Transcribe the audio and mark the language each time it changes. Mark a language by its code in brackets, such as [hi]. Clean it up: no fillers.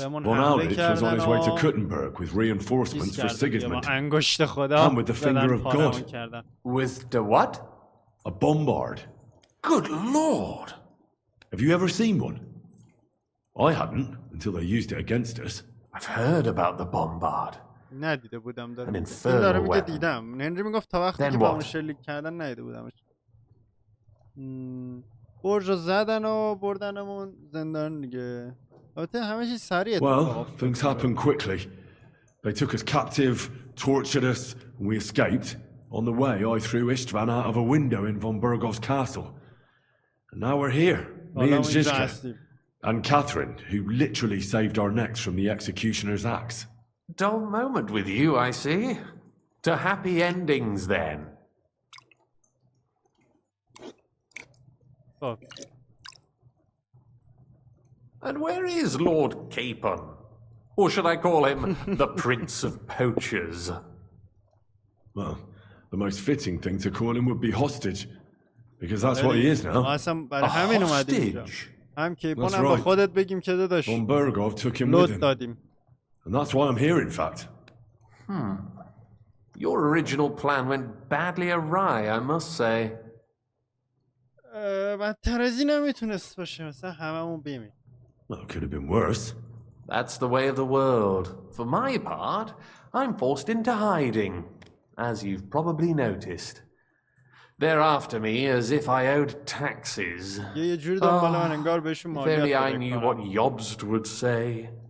[en] Von Aulitz was on his way to Kuttenberg with reinforcements for Sigismund, and with the finger of God. With the what? A bombard. Good Lord! Have you ever seen one? I hadn't, until they used it against us. I've heard about the bombard. [fa] ندیده بودم [en] An infernal weapon. [fa] دیدم. هنری میگفت تا وقتی که با اون شلیک کردن ندیده بودمش. برج رو زدن و بردنمون زندان دیگه. البته همه چیز سریع [en] Well, things happened quickly. They took us captive, tortured us, and we escaped. On the way, I threw Istvan out of a window in von Bergov's castle. And now we're here, me and Zizka. And Catherine, who literally saved our necks from the executioner's axe. Dull moment with you, I see. To happy endings, then. Oh. And where is Lord Capon? Or should I call him the Prince of Poachers? Well, the most fitting thing to call him would be hostage. Because that's what he is now. A hostage? [fa] هم کیپون هم با خودت بگیم که داداش [en] von Bergov took him with him. And that's why I'm here, in fact. Your original plan went badly awry, I must say. [fa] بدتر از این هم میتونست باشه مثلا هممون بمیم. [en] Well, it could have been worse. That's the way of the world. For my part, I'm forced into hiding, as you've probably noticed. They're after me as if I owed taxes. If only I knew what Jobst would say.